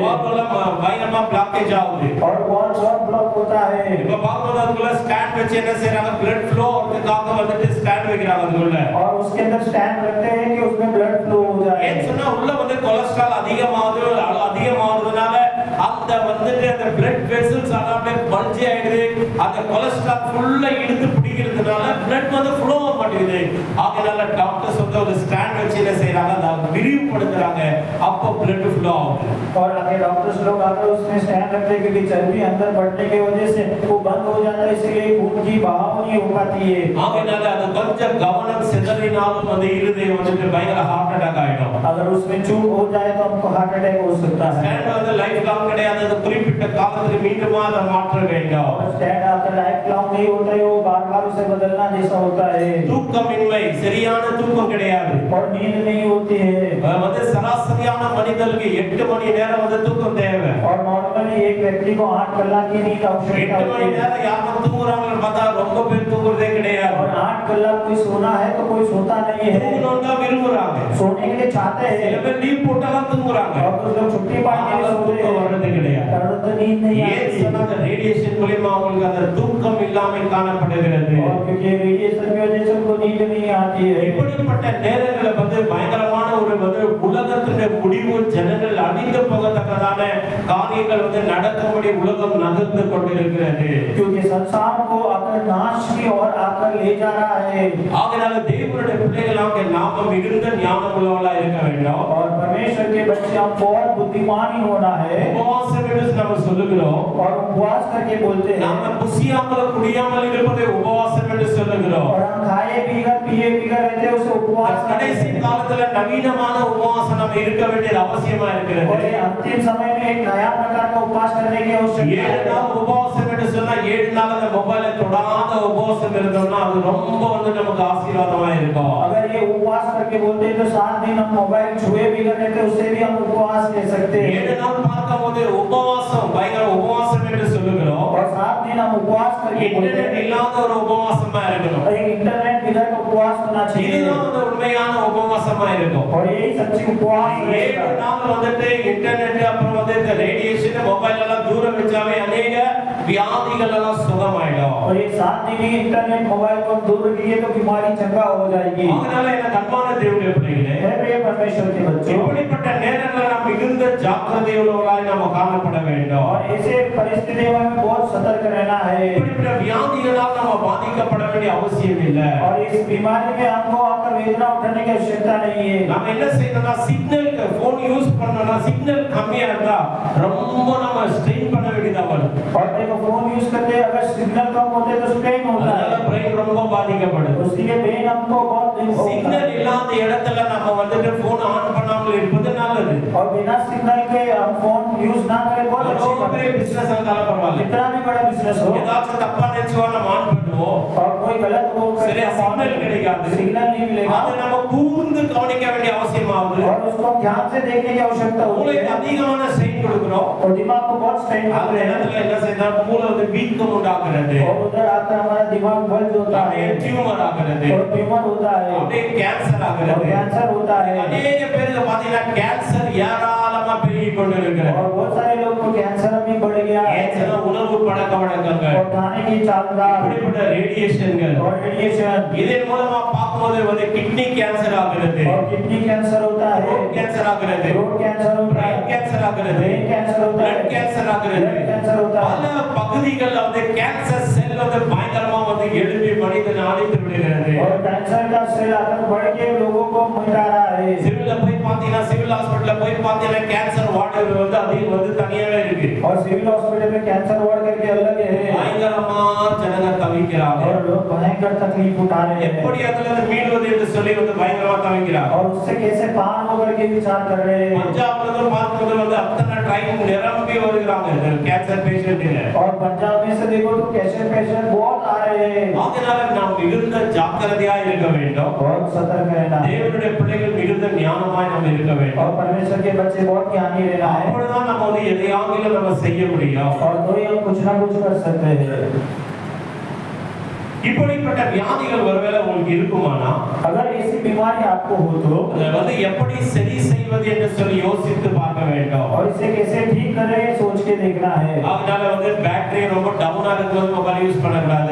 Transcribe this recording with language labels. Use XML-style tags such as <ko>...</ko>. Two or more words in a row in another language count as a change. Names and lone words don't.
<ta>பயங்கரமா பிளாக்கேஜ் ஆகுது.</ta> <hi>और बहुत ब्लॉक होता है.</hi> <ta>இப்ப பார்க்கும்போது அதுக்குள்ள ஸ்டாண்ட் வச்சு என்ன செய்றாங்க,</ta> <en>blood flow</en> <ta>அதுக்காக வந்துட்டு ஸ்டாண்ட் வைக்கிறாங்க அதுக்குள்ள.</ta> <hi>और उसके अंदर स्टैंड रखते हैं कि उसमें</hi> <en>blood flow</en> <hi>हो जाए.</hi> <ta>ஏன் சொன்னா உள்ள வந்து கொலஸ்ட்ரால் அதிகமாகுதுனால அந்த வந்துட்டு அந்த</ta> <en>blood vessels</en> <ta>எல்லாமே பல்ஜ் ஆயிடுது. அந்த கொலஸ்ட்ரால் ஃபுல்லா இழுத்து பிடிக்கிறதுனால blood வந்து ஃப்ளோ ஆக மாட்டேங்குது. அதனால டாக்டர்ஸ் வந்து ஒரு ஸ்டாண்ட் வச்சு என்ன செய்றாங்க, அதை விரிவுபடுத்துறாங்க. அப்போ</ta> <en>blood flow</en> <ta>ஆகுது.</ta> <hi>और आगे डॉक्टर्स लोग आकर उसमें स्टैंड रखते हैं क्योंकि चर्बी अंदर बढ़ने की वजह से वो बंद हो जाता है, इसलिए खून की बहाव नहीं हो पाती है.</hi> <ta>அதனால அது கொஞ்சம் கவனம் சிதறினாலும் அந்த இருதயம் வந்துட்டு பயங்கர</ta> <en>heart attack</en> <ta>ஆயிடும்.</ta> <hi>अगर उसमें चूक हो जाए तो हमको</hi> <en>heart attack</en> <hi>हो सकता है.</hi> <ta>ஸ்டாண்ட் வந்து</ta> <en>life long</en> <ta>கிடையாது, அது குறிப்பிட்ட காலத்துக்கு மீண்டுமா அதை மாற்ற வேண்டும்.</ta> <hi>और स्टैंड आकर</hi> <en>life long</en> <hi>नहीं होता है, वो बार-बार उसे बदलना जैसा होता है.</hi> <ta>தூக்கமின்மை, சரியான தூக்கம் கிடையாது.</ta> <hi>और नींद नहीं होती है.</hi> <ta>வந்து சராசரியான மனிதனுக்கு 8 மணி நேரம் வந்து தூக்கம் தேவை.</ta> <hi>और नॉर्मली एक व्यक्ति को 8 कलाक की नींद आवश्यकता</hi> <ta>8</ta> <hi>होती</hi> <ta>மணி</ta> <hi>है.</hi> <ta>நேரம் யாரும் தூங்குறாங்கன்னு பார்த்தா ரொம்ப பேர் தூங்குறதே கிடையாது.</ta> <hi>और 8 कलाक कोई सोना है तो कोई सोता नहीं है.</hi> <ta>தூங்கணும்னு தான் விரும்புறாங்க.</ta> <hi>सोने के लिए चाहते</hi> <ta>சில</ta> <hi>हैं.</hi> <ta>பேர் லீவ் போட்டாலும் தூங்குறாங்க.</ta> <hi>और कुछ लोग छुट्टी पाने के लिए सोते</hi> <ta>தூக்கம்</ta> <hi>हैं.</hi> <ta>வர்றது கிடையாது.</ta> <hi>तो नींद नहीं</hi> <ta>ஏன்</ta> <hi>आती.</hi> <ta>சொன்னா அந்த ரேடியேஷன் மூலமா அவங்களுக்கு அந்த தூக்கம் இல்லாமல் காணப்படுகிறது.</ta> <hi>और क्योंकि रेडिएशन की वजह से उनको नींद नहीं आती है।</hi> <ta>இப்படிப்பட்ட நேரங்களை வந்து பயங்கரமான ஒரு வந்து உலகத்தினுடைய முடிவு ஜனங்கள் அழிந்து போகத்தக்கதான காரியங்கள் வந்து நடக்கும்படி உலகம் நகர்ந்து கொண்டிருக்கிறது.</ta> <hi>क्योंकि संसार को आकर नाश की ओर आकर ले जा रहा है।</hi> <ta>ஆகையால தேவனுடைய பிள்ளைகளாக நாம மிகுந்த ஞானம் உள்ளவர்களா இருக்க வேண்டும்.</ta> <hi>और परमेश्वर के बच्चे हम बहुत बुद्धिमानी होना है।</hi> <ta>உபவாசம் என்று நம்ம சொல்லுகிறோம்.</ta> <hi>और उपवास करके बोलते हैं।</hi> <ta>நாம புசியாமல் குடியாமல் இருப்பதை உபவாசம் என்று சொல்லுகிறோம்.</ta> <hi>और हम खाए पीकर पिए पीकर रहते हैं उसे उपवास</hi> <ta>கடைசி காலத்துல நவீனமான உபவாசம் நம்ம இருக்க வேண்டியது அவசியமா</ta> <hi>और</hi> <ta>இருக்கிறது.</ta> <hi>ये अंतिम समय में एक नया प्रकार का उपवास करने की आवश्यकता</hi> <ta>7</ta> <hi>है।</hi> <ta>நாள் உபவாசம் என்று சொன்னா 7 நாள் அந்த மொபைலை தொடாத உபவாசம் இருந்தோம்னா அது ரொம்ப வந்து நமக்கு ஆசீர்வாதமா இருக்கும்.</ta> <hi>अगर ये उपवास करके बोलते हैं तो 7 दिन हम मोबाइल छुए बिगर रहते उससे भी हम उपवास ले सकते हैं।</hi> <ta>7 நாள் பார்க்கும்போது உபவாசம் பயங்கர உபவாசம் என்று சொல்லுகிறோம்.</ta> <hi>और 7 दिन हम उपवास करके बोलते</hi> <ta>இன்டர்நெட்</ta> <hi>हैं</hi> <ta>இல்லாத ஒரு உபவாசமா இருக்கணும்.</ta> <hi>और एक इंटरनेट बिगर का उपवास होना चाहिए।</hi> <ta>இதுதான் வந்து உண்மையான உபவாசமா இருக்கும்.</ta> <hi>और यही सच्ची उपवास</hi> <ta>7</ta> <hi>है।</hi> <ta>நாள் வந்துட்டு இன்டர்நெட் அப்புறம் வந்து இந்த</ta> <en>radiation mobile</en> <ta>எல்லாம் தூரம் வச்சாவே अनेक வியாதிகள் எல்லாம் சுகமாயிடும்.</ta> <hi>और ये 7 दिन ही</hi> <en>internet mobile</en> <hi>को दूर रखिए तो बीमारी चंगा हो जाएगी।</hi> <ta>அதனால என்ன கர்மான தேவனுடைய பிள்ளைகளே</ta> <hi>हे प्रिय परमेश्वर के बच्चों</hi> <ta>இப்படிப்பட்ட நேரங்களில் நாம் மிகுந்த ஜாக்கிரதை உள்ளவர்களாய் நாம் காணப்பட வேண்டும்.</ta> <hi>और ऐसे परिस्थितियों में हमें बहुत सतर्क रहना है।</hi> <ta>இப்படிப்பட்ட வியாதிகளால் நாம் பாதிக்கப்பட வேண்டிய அவசியம் இல்லை.</ta> <hi>और इस बीमारी में हमको आकर वेदना उठाने की आवश्यकता नहीं है।</hi> <ta>நாம என்ன செய்யணும்னா</ta> <en>signal phone use</en> <ta>பண்ணோம்னா சிக்னல் கம்மியா இருந்தா ரொம்ப நம்ம ஸ்ட்ரெயின் பண்ண வேண்டியதா வரும்.</ta> <hi>और देखो</hi> <en>phone use</en> <hi>करते हैं अगर सिग्नल कम होते तो स्ट्रेन होता</hi> <ta>அதனால</ta> <hi>है</hi> <ta>பிரெயின் ரொம்ப பாதிக்கப்படுது.</ta> <hi>उसके ब्रेन हमको बहुत</hi> <ta>சிக்னல் இல்லாத இடத்துல நம்ம வந்துட்டு</ta> <en>phone on</en> <ta>பண்ணாமல் இருப்பது நல்லது.</ta> <hi>और बिना सिग्नल के हम</hi> <en>phone use</en> <hi>ना करें बहुत अच्छी</hi> <ta>ரொம்ப</ta> <hi>बात</hi> <ta>பெரிய</ta> <hi>है।</hi> <ta>பிசினஸ் இருந்தாலும் பரவாயில்ல.</ta> <hi>कितना भी बड़ा बिजनेस हो</hi> <ta>ஏதாச்சும் தப்பா நினைச்சுவா நம்ம ஆன் பண்ணுவோம்.</ta> <hi>और कोई गलत हो</hi> <ta>சரியா சிக்னல் கிடைக்காது.</ta> <hi>सिग्नल नहीं मिलेगा</hi> <ta>அதை நம்ம கூர்ந்து கவனிக்க வேண்டிய அவசியம் ஆகுது.</ta> <hi>और उसको ध्यान से देखने की आवश्यकता होती</hi> <ta>மூளைக்கு</ta> <hi>है</hi> <ta>அதிகமான ஸ்ட்ரெயின் கொடுக்கிறோம்.</ta> <hi>और दिमाग को बहुत स्ट्रेन</hi> <ta>அந்த</ta> <hi>करते हैं</hi> <ta>இடத்துல என்ன செய்யணும் மூளை வந்து வீக்கம் உண்டாக்குறது.</ta> <hi>और उधर आकर हमारा दिमाग बल्ज होता</hi> <ta>அப்படியே</ta> <hi>है</hi> <ta>டியூமர் ஆகுறது.</ta> <hi>और ट्यूमर होता है</hi> <ta>அப்படியே கேன்சர்</ta> <hi>और</hi> <ta>ஆகுறது.</ta> <hi>कैंसर होता है</hi> <ta>அநேக பேருக்கு பாத்தீங்கன்னா கேன்சர் ஏராளமா பெருகி கொண்டிருக்கிறது.</ta> <hi>और बहुत सारे लोग को कैंसर अभी बढ़ गया है</hi> <ta>கேன்சர் உணவு பழக்க வழக்கங்கள்</ta> <hi>और खाने की चालदार</hi> <ta>இப்படிப்பட்ட ரேடியேஷன்கள்</ta> <hi>और रेडिएशन</hi> <ta>இதன் மூலமா பார்க்கும்போது வந்து</ta> <en>kidney cancer</en> <ta>ஆகுறது,</ta> <hi>और</hi> <en>kidney cancer</en> <hi>होता है</hi> <en>road cancer</en> <ta>ஆகுறது,</ta> <en>road cancer</en> <hi>होता है</hi> <en>brain cancer</en> <ta>ஆகுறது,</ta> <en>brain cancer</en> <hi>होता है</hi> <en>blood cancer</en> <ta>ஆகுறது.</ta> <en>blood cancer</en> <hi>होता है</hi> <ta>பல பகுதிகள்ல வந்து</ta> <en>cancer cell</en> <ta>வந்து பயங்கரமா வந்து எழுப்பி மனிதனை அழித்து விடுகிறது.</ta> <hi>और कैंसर का सेल आकर बढ़ के लोगों को मिटा रहा है</hi> <ta>சிவில்ல போய் பாத்தீங்கன்னா</ta> <en>civil hospitalல</en> <ta>போய் பாத்தீங்கன்னா</ta> <en>cancer ward</en> <ta>வந்து அது வந்து தனியாவே இருக்கு.</ta> <hi>और</hi> <en>civil hospital</en> <hi>में</hi> <en>cancer ward</en> <hi>करके अलग है</hi> <ta>பயங்கரமா ஜனங்க தவிக்கிறாங்க.</ta> <hi>और लोग भयंकर तकलीफ उठा रहे हैं</hi> <ta>எப்படி அதுல இருந்து மீள்வது என்று சொல்லி வந்து பயங்கரமா தவிக்கிறாங்க.</ta> <hi>और उससे कैसे पार होकर के विचार कर रहे हैं</hi> <ta>பஞ்சாப்ல இருந்து பார்க்கும்போது வந்து அத்தனை ட்ரைன் நிரம்பி வருகிறாங்க</ta> <en>cancer patientங்க.</en> <hi>और पंजाब में से देखो तो</hi> <en>cancer patient</en> <hi>बहुत आ रहे हैं</hi> <ta>அதனால நாம் மிகுந்த ஜாக்கிரதையா இருக்க வேண்டும்.</ta> <hi>बहुत सतर्क रहना है</hi> <ta>தேவனுடைய பிள்ளைகள் மிகுந்த ஞானமாய் நாம் இருக்க</ta> <hi>और</hi> <ta>வேண்டும்.</ta> <hi>परमेश्वर के बच्चे बहुत ज्ञानी रहना है</hi> <ta>அப்பொழுதுதான் நம்ம வந்து எதையாகிலும் நம்ம செய்ய முடியும்.</ta> <hi>और तो ही हम कुछ ना कुछ कर सकते हैं</hi> <ta>இப்படிப்பட்ட வியாதிகள் ஒருவேளை உங்களுக்கு இருக்குமானா</ta> <hi>अगर ऐसी बीमारी आपको हो तो</hi> <ta>அதை வந்து எப்படி சரி செய்வது என்று சொல்லி யோசித்து பார்க்க வேண்டும்.</ta> <hi>और इसे कैसे ठीक करें सोच के देखना है</hi> <ta>அதனால வந்து பேட்டரி ரொம்ப டவுனா இருக்கும்போது</ta> <en>mobile use</en> <ta>பண்ணக்கூடாது.</ta>